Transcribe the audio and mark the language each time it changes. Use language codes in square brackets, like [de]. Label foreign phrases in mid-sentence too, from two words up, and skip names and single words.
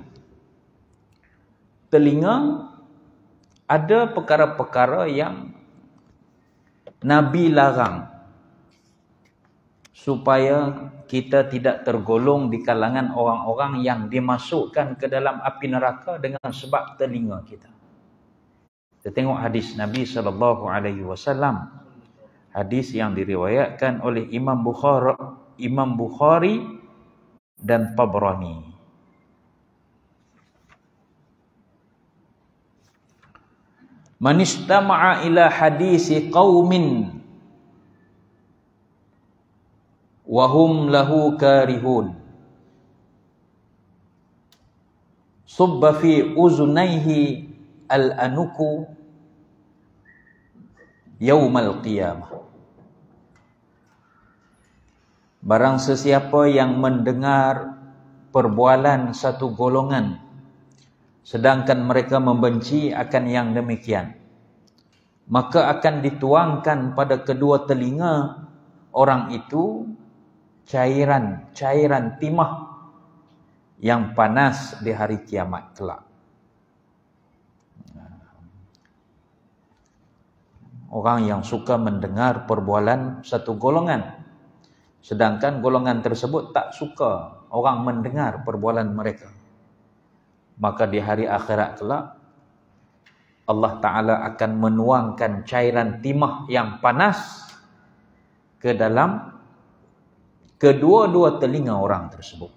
[ms] Telinga, ada perkara-perkara yang Nabi larang supaya kita tidak tergolong di kalangan orang-orang yang dimasukkan ke dalam api neraka dengan sebab telinga kita. Kita tengok hadis Nabi SAW. Hadis yang diriwayatkan oleh Imam Bukhari dan Tabrani. [ar] من استمع إلى حديث قوم وهم له كارهون صب في أذنيه الآنك يوم القيامة. [ms] Barang sesiapa yang mendengar perbualan satu golongan sedangkan mereka membenci akan yang demikian, maka akan dituangkan pada kedua telinga orang itu cairan timah yang panas di hari kiamat kelak. Orang yang suka mendengar perbualan satu golongan, sedangkan golongan tersebut tak suka orang mendengar perbualan mereka, maka di hari akhirat kelak Allah Ta'ala akan menuangkan cairan timah yang panas ke dalam kedua-dua telinga orang tersebut.